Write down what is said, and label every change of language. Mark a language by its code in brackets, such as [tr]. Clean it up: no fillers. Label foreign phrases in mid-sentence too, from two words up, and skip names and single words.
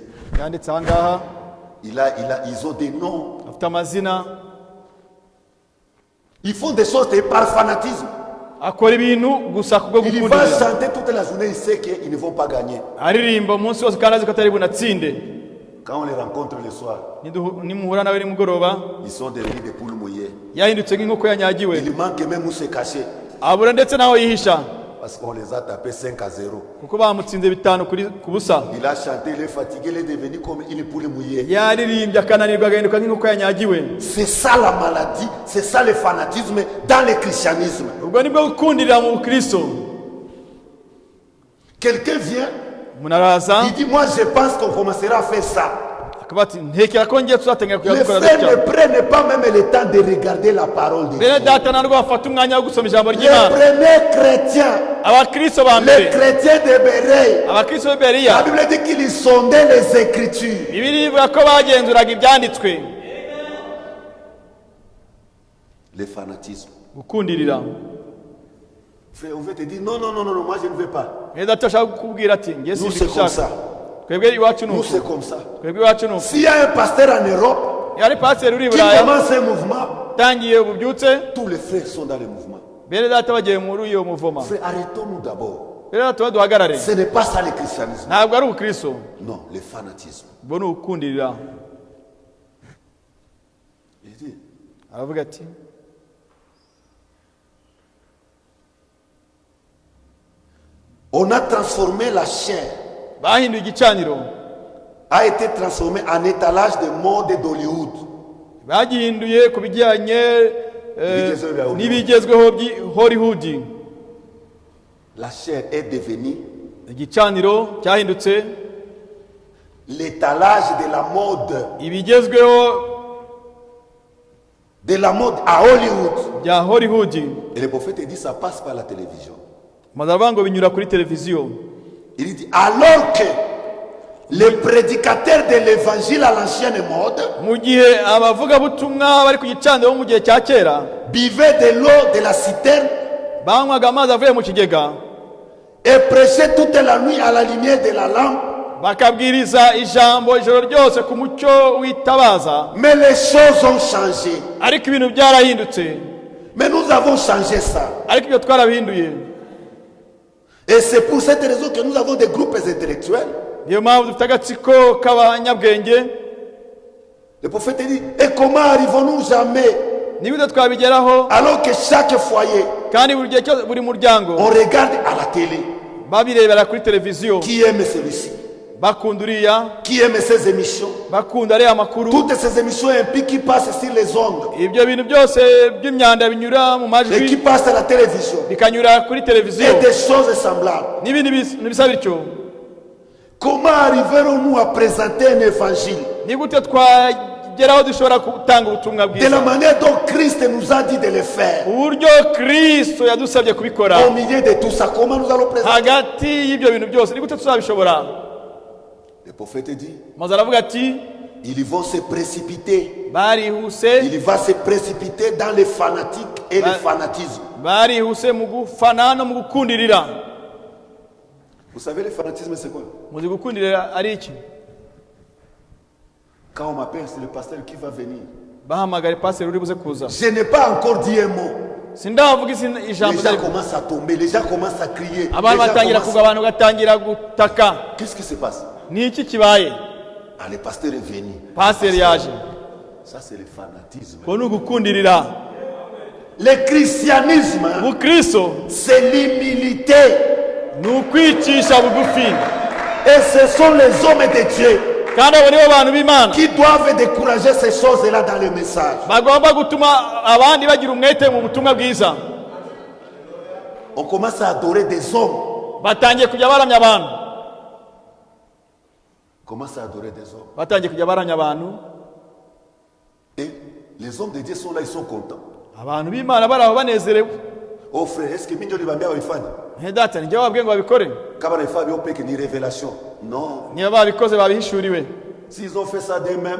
[rw] Yanditse aha ngaha, [fr] Ils ont des noms. [rw] afite amazina, [fr] Ils font des choses par fanatisme. [rw] akora ibintu gusa kubwo [fr] Il va [rw] gukundira. [fr] chanter toute la journée, il sait qu'ils ne vont pas gagner. [rw] Aririmba umunsi wose kandi azi ko atari bunatsinde. [fr] Quand on les rencontre le soir, [rw] Nimuhura nawe nimugoroba, [fr] ils sont devenus des poules mouillées. [rw] yahindutse nk'inkoko yanyagiwe. [fr] Il manque même où se cacher. [rw] Abura ndetse naho yihisha, [fr] Parce qu'on les a tapés 5-0. [rw] kuko bamutsinze 5 ku busa. [fr] Il a chanté, il est fatigué, il est devenu comme une poule mouillée. [rw] Yaririmbye akananirwa agahinduka nk'inkoko yanyagiwe. [fr] C'est ça la maladie, c'est ça le fanatisme dans le christianisme. [rw] Ubwo nibwo gukundirira mu Kristo. [fr] Quelqu'un vient, [rw] Umuntu araza [fr] il dit, moi je pense qu'on commencera à faire ça. [rw] akavuga ati ntekera ko ngiye tuzatangira [fr] Les [rw] kuyakora [fr] frères ne [rw] dutya. [fr] prennent pas même le temps de regarder la parole de Dieu. [rw] Bene data ntabwo bafata umwanya wo gusoma ijambo [fr] Les [rw] ry'Imana. [fr] premiers chrétiens, [rw] Abakristo ba [fr] les [rw] mbere, [fr] chrétiens de Béreille, [rw] abakristo b'i [fr] la [rw] Beriya, [fr] Bible dit qu'ils sondaient les Écritures. [rw] Bibiliya ivuga ko bagenzuraga ibyanditswe. [fr] Le fanatisme. [rw] Gukundirira. [fr] Frère, on veut te dire, non, moi je ne veux pas. [rw] Bene data ashaka kukubwira ati ngiye [fr] Nous c'est comme [rw] simbishaka. [fr] ça. [rw] Twebwe iwacu ni [fr] Nous [rw] uku. [fr] c'est comme ça. [rw] Twebwe iwacu ni uku. [fr] S'il y a un pasteur en Europe [rw] Yari pasiteri uri i [fr] qui [rw] Buraya, [fr] commence un mouvement, [rw] utangiye ububyutse, [fr] tous les frères sont dans le mouvement. [rw] bene data bagiye muri iyo muvoma. [fr] Frère, arrêtons-nous d'abord. [rw] Bene data duhagarare. [fr] Ce n'est pas ça le christianisme. [rw] Ntabwo ari ubukristo, [fr] Non, le fanatisme. [rw] ubwo ni ugukundirira. [fr] Il dit, [rw] Aravuga ati [fr] on a transformé la chair, [rw] bahinduye igicaniro, [fr] a été transformé en étalage de mode d'Hollywood. [rw] bagihinduye ku bijyanye Ibigezweho bya Hollywood. n'ibigezweho by'i Hollywood. [fr] La chair est devenue [rw] Igicaniro cyahindutse [fr] l'étalage de la mode, à Hollywood. [rw] bya Hollywood. [fr] Et le prophète dit ça passe par la télévision. [rw] Maze aravuga ngo binyura kuri televiziyo. [fr] Il dit alors que les prédicateurs de l'évangile à l'ancienne mode [rw] Mu gihe abavugabutumwa bari ku gicaniro mu gihe cya kera [fr] buvaient de l'eau de la citerne [rw] banywaga amazi avuye mu kigega, [fr] et prêchaient toute la nuit à la lumière de la lampe, [rw] bakabwiriza ijambo ijoro ryose ku mucyo w'itabaza, [fr] mais les choses ont changé. [rw] ariko ibintu byarahindutse. [fr] Mais nous avons changé ça. [rw] Ariko ibyo twarabihinduye. [fr] Et c'est pour cette raison que nous avons des groupes intellectuels. [rw] Niyo mpamvu dufite agatsiko k'abanyabwenge. [fr] Le prophète dit, et comment arrivons-nous jamais, [rw] Niba twabigeraho [fr] alors que chaque foyer, [rw] kandi buri gihe cyose buri muryango [fr] on regarde à la télé. [rw] babirebera kuri televiziyo [fr] Qui aime celui-ci? [rw] bakunda uriya [fr] Qui aime ces émissions? [rw] bakunda ariya makuru [fr] Toutes ces émissions impliquent qui passent sur les ondes [rw] ibyo bintu byose by'imyanda binyura mu [fr] et qui [rw] majwi [fr] passent à la télévision. [rw] bikanyura kuri televiziyo [fr] Et des choses semblables. [rw] n'ibindi bisa bityo. [fr] Comment arriverons-nous à présenter un évangile [rw] ni gute twageraho dushobora gutanga ubutumwa [fr] de la [rw] bwiza [fr] manière dont Christ nous a dit de le faire? [rw] uburyo kristo yadusabye kubikora [fr] Au milieu de tout ça, comment nous allons présenter? [rw] hagati y'ibyo bintu byose ni gute tuzabishobora? [fr] Le prophète dit, [rw] maze aravuga ati [fr] ils vont se précipiter. [rw] barihuse [fr] Il va se précipiter dans les fanatiques et le fanatisme. [rw] barihuse mu gufana no mu gukundirira. [fr] Vous savez, le fanatisme, c'est quoi? [rw] muzi gukundirira ari iki? [fr] Quand on m'appelle, c'est le pasteur qui va venir. [rw] bahamagara pasiteri uri buze kuza. [fr] Je n'ai pas encore dit un mot. [rw] sindavuga [fr] Les [rw] ijambo [fr] gens commencent à tomber, les gens commencent à crier. [rw] abantu [fr] Les gens [rw] batangira [fr] commencent- [rw] kugwa, abantu batangira gutaka. [fr] Qu'est-ce qui se passe? [rw] ni iki kibaye? [fr] Ah, le pasteur est venu. [rw] pasiteri yaje. [fr] Ça, c'est le fanatisme. [rw] ko ni ugukundirira. [fr] Le christianisme, [rw] ubukristo [fr] c'est l'humilité. [rw] ni ukwicisha bugufi, [fr] Et ce sont les hommes de Dieu [rw] kandi abo nibo bantu b'imana [fr] qui doivent décourager ces choses-là dans le message. [rw] bagomba gutuma abandi bagira umwete mu butumwa bwiza. [fr] On commence à adorer des hommes. [rw] batangiye kujya baramya abantu, [fr] On commence à adorer des hommes. [rw] batangiye kujya baramya abantu. [fr] Et les hommes de Dieu sont là, ils sont contents. [rw] abantu b'imana bari aho banezerewe. [fr] Oh frère, est-ce que Minyo Libambia va y faire? [rw] data nijye wababwiye ngo babikore? Kabana Fabio Pek ni révélation. [fr] Non. [rw] niba babikoze babihishuriwe, [fr] S'ils ont fait ça d'eux-mêmes,